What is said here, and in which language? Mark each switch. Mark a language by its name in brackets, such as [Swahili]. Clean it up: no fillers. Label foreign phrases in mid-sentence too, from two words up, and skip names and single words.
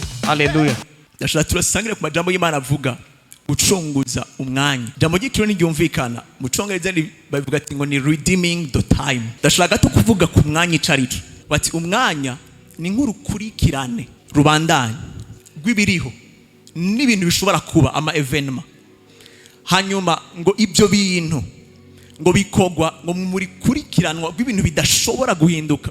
[Rundi] Haleluya. Ndashaka turasangire ku majambo y'Imana avuga gucunguza umwanya. Jambo ry'ikiro n'iryumvikana mu Congereza bavuga ati ngo ni [English] redeeming the time. [Rundi] Ndashaka to kuvuga ku mwanya icarico. Bati umwanya ni nk'urukurikirane rubandanye rw'ibiriho n'ibintu bishobora kuba ama evenement. Hanyuma ngo ibyo bintu ngo bikogwa ngo muri kurikiranwa rw'ibintu bidashobora guhinduka.